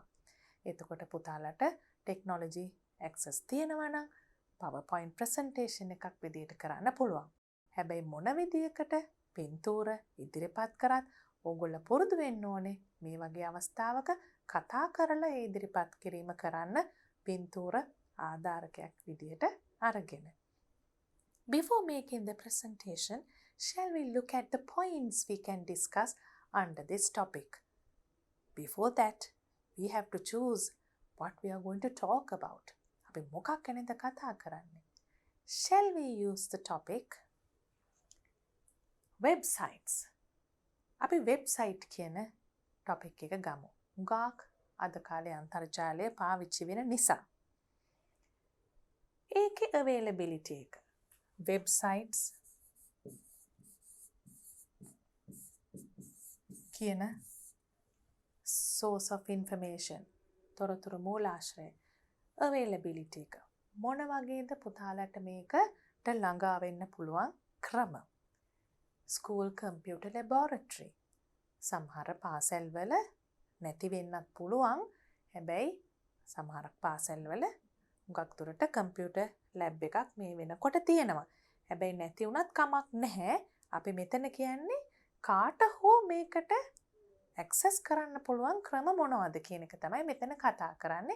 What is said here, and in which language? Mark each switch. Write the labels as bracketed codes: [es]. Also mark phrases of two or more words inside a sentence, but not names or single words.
[si] එතකොට පුතාලට [en] technology access [si] තියෙනවා නම් PowerPoint presentation එකක් විදියට කරන්න පුළුවන්. හැබැයි මොන විදියකට පින්තූර ඉදිරිපත් කරත් ඕගොල්ලෝ පුරුදු වෙන්න ඕනේ මේ වගේ අවස්ථාවක කතා කරලා ඒ ඉදිරිපත් කිරීම කරන්න පින්තූර ආධාරකයක් විදියට අරගෙන. [en] Before making the presentation, shall we look at the points we can discuss under this topic? Before that, we have to choose what we are going to talk about. [si] අපි මොකක් ගැනද කතා කරන්නේ? [en] Shall we use the topic? Websites. [si] අපි website කියන topic එක ගමු. හුඟක් අද කාලේ අන්තර්ජාලය පාවිච්චි වෙන නිසා. ඒකේ availability එක. [en] Websites කියන source of information. [si] තොරතුරු මූලාශ්‍රය. Availability එක. මොන වගේද පුතාලට මේකට ළඟා වෙන්න පුළුවන් ක්‍රම? [en] School computer laboratory. [si] සමහර පාසල් වල නැති වෙන්නත් පුළුවන්. හැබැයි සමහර පාසල් වල හුඟක් දුරට computer lab එකක් මේ වෙනකොට තියෙනවා. හැබැයි නැති වුණත් කමක් නැහැ. අපි මෙතන කියන්නේ කාට හෝ මේකට access කරන්න පුළුවන් ක්‍රම මොනවද කියන එක තමයි මෙතන කතා කරන්නේ.